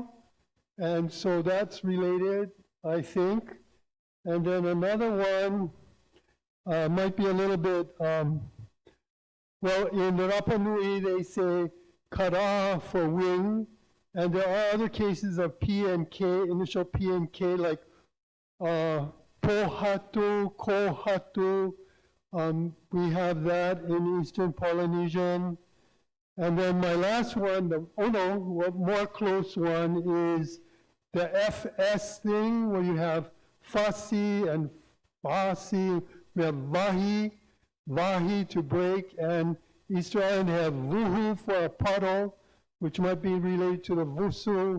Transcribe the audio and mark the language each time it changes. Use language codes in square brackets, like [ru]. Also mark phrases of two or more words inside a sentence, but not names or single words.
[en] And so that's related, I think. And then another one might be a little bit, well, in the Rapa Nui, they say kara for wing, and there are other cases of P and K, initial P and K, like pohatu, kohatu. We have that in Eastern Polynesian. And then my last one, more close one is the FS thing, where you have fasi and fasi. We have vahi to break, and Easter Island have vuhu for a puddle, which might be related to the vusu.